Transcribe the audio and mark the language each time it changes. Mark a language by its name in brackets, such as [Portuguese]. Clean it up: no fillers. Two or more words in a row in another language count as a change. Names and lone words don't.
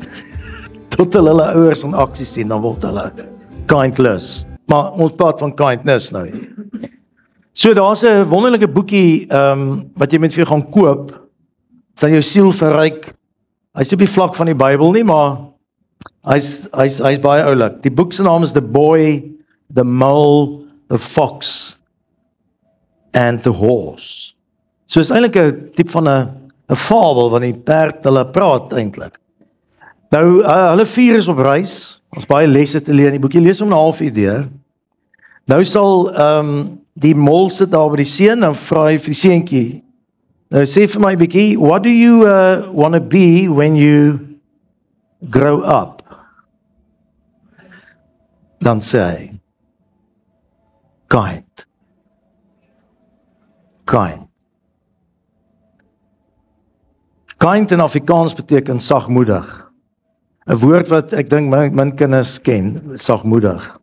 [Afrikaans] Tot hulle ouers in aksie sien, dan word hulle kindless. Maar ons praat van kindness nou. So daar's 'n wonderlike boekie wat jy met vir gaan koop. Dit sal jou siel verryk. Hy's op die vlak van die Bybel nie, maar hy's baie oulik. Die boek se naam is The Boy, The Mole, The Fox and the Horse. So is eintlik 'n tipe van 'n fabel van die perd hulle praat eintlik. Nou hulle 4 is op reis. Ons baie lesse te leer in die boekie. Lees hom 'n halfuur deur. Nou sal die mol sit daar by die seun en vra hy vir die seentjie. Nou sê vir my bietjie, [English] what do you want to be when you grow up? [Afrikaans] Dan sê hy, kind. Kind in Afrikaans beteken sagmoedig. 'n woord wat ek dink min kinders ken, sagmoedig.